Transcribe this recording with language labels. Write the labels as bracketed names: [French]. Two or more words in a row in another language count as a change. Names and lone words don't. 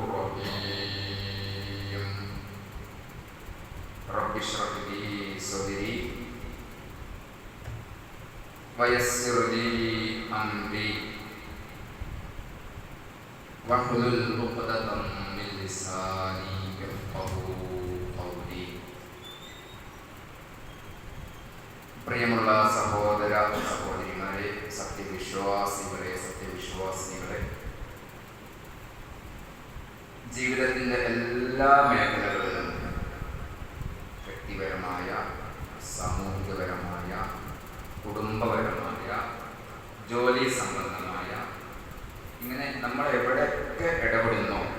[Arabic] رحيم رب اشرح لي صدري ويسر لي أمري واحلل عقدة من لساني يفقهوا قولي. [Malayalam] പ്രിയമുള്ള സഹോദര സഹോദരിമാരെ, സത്യവിശ്വാസികളെ, ജീവിതത്തിൻ്റെ എല്ലാ മേഖലകളിലും വ്യക്തിപരമായ, സാമൂഹികപരമായ, കുടുംബപരമായ, ജോലി സംബന്ധമായ, ഇങ്ങനെ നമ്മൾ എവിടെയൊക്കെ ഇടപെടുന്നോ